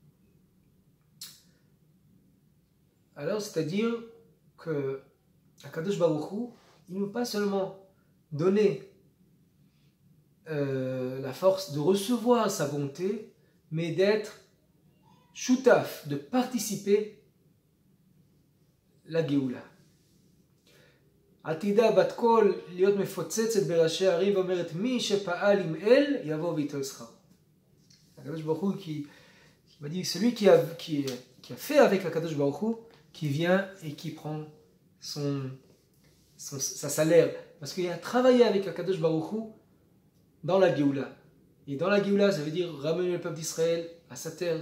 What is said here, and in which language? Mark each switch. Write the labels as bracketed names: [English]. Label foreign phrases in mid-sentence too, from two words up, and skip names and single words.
[French] Alors, c'est-à-dire que [Hebrew] הקדוש ברוך הוא, [French] il ne veut pas seulement donner la force de recevoir sa bonté, mais d'être choutaf, de participer la Géoula. [Hebrew] עתידה בת קול להיות מפוצצת בראשי הערים ואומרת מי שפעל עם אל יבוא ויתו שכרו. הקדוש ברוך הוא [French] qui m'a dit celui qui a fait avec la [Hebrew] קדוש ברוך הוא, [French] qui vient et qui prend sa salaire. Parce qu'il a travaillé avec la [Hebrew] קדוש ברוך הוא [French] dans la Géoula. Et dans la Géoula, ça veut dire ramener le peuple d'Israël à sa terre.